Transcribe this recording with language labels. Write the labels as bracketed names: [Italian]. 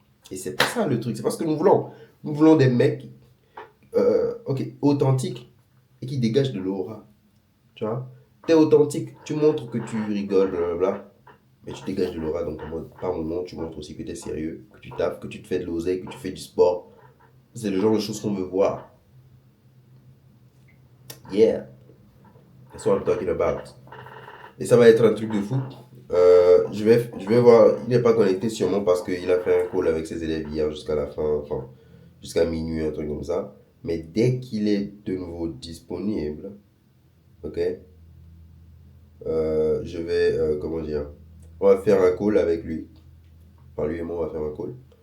[French] Et c'est pas ça le truc. C'est pas ce que nous voulons. Nous voulons des mecs, ok, authentiques et qui dégagent de l'aura. Tu vois? Tu es authentique, tu montres que tu rigoles, blablabla. Mais tu dégages de l'aura, donc par moment, tu montres aussi que tu es sérieux, que tu tapes, que tu te fais de l'oseille, que tu fais du sport. C'est le genre de choses qu'on veut voir. [English] Yeah, that's what I'm talking about. [French] Et ça va être un truc de fou. Je vais voir, il n'est pas connecté sûrement parce qu'il a fait un call avec ses élèves hier jusqu'à la fin, enfin, jusqu'à minuit, un truc comme ça. Mais dès qu'il est de nouveau disponible, ok, je vais, comment dire, on va faire un call avec lui. Enfin, lui et moi, on va faire un call.